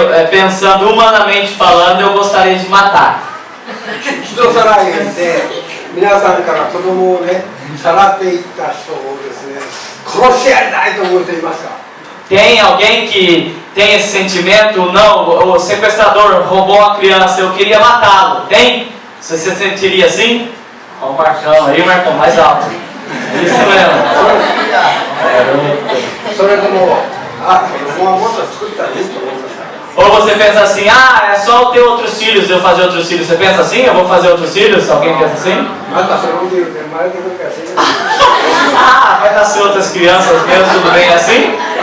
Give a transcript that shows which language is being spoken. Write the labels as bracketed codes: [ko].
[pt] Pensando humanamente falando, eu gostaria de matar. [ja] 人さらいがいて皆さんから子供をねさらっていった人をですね殺してやりたいと思う人いますか？ [pt] Tem alguém que tem esse sentimento? Não, o sequestrador roubou uma criança, eu queria matá-lo. Tem? Você se sentiria assim? Olha o Marcão aí, Marcão, mais alto. Isso mesmo. [ja] それとも子供はもっと作ったらいいと思いますか？ [pt] Ou você pensa assim, é só eu ter outros filhos, eu fazer outros filhos. Você pensa assim, eu vou fazer outros filhos? Alguém pensa assim? [ja] またそのうち生まれてくるから死ぬ。 [pt] Vai nascer outras crianças mesmo, tudo bem assim?